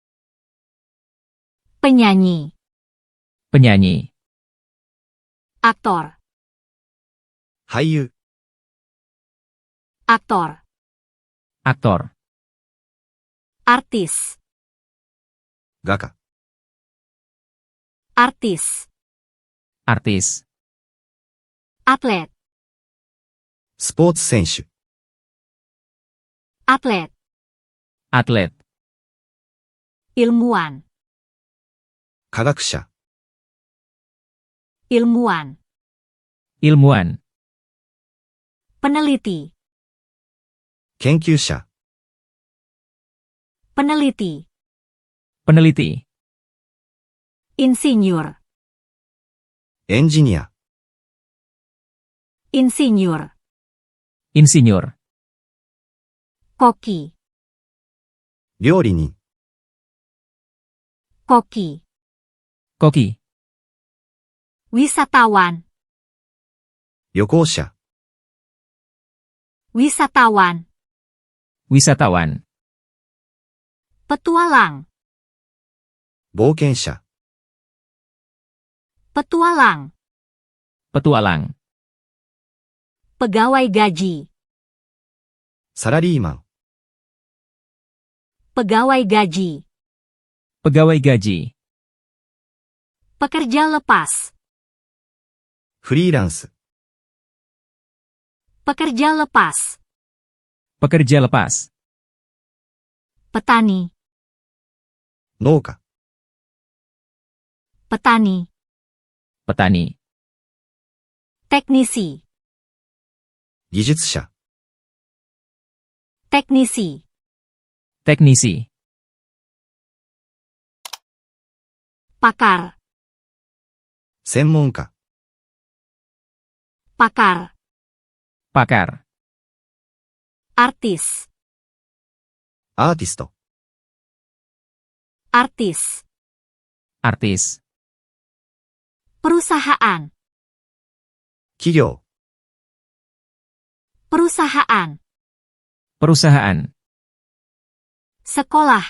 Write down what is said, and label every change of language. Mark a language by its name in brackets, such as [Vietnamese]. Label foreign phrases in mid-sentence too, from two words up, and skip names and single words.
[Indonesian] penyanyi, penyanyi, aktor, [Japanese] 俳優、 [Indonesian] aktor, aktor, artis, [Japanese] 画家、 [Indonesian] artis, artis, atlet, [Japanese] スポーツ選手、 [Indonesian] atlet, atlet, ilmuwan, [Japanese] 科学者、 [Indonesian] ilmuwan, ilmuwan, peneliti, [Japanese] 研究者、 [Indonesian] peneliti, peneliti, insinyur, [Japanese] エンジニア、 [Indonesian] insinyur, insinyur, koki, [Japanese] 料理人、 [Indonesian] koki, koki, wisatawan, [Japanese] 旅行者、 [Indonesian] wisatawan, wisatawan, petualang, [Japanese] 冒険者、 [Indonesian] petualang, petualang, pegawai gaji, [Japanese] サラリーマン、 [Indonesian] pegawai gaji, pegawai gaji, pekerja lepas, [Japanese] フリーランス、 [Indonesian] pekerja lepas, pekerja lepas, petani, [Japanese] 農家、 [Indonesian] petani, petani, teknisi, [Japanese] 技術者、 [Indonesian] teknisi, teknisi, pakar, [Japanese] 専門家、 [Indonesian] pakar, pakar, artis, [Japanese] アーティスト、 [Indonesian] artis, artis, perusahaan, [Japanese] 企業、 [Indonesian] perusahaan, perusahaan, sekolah,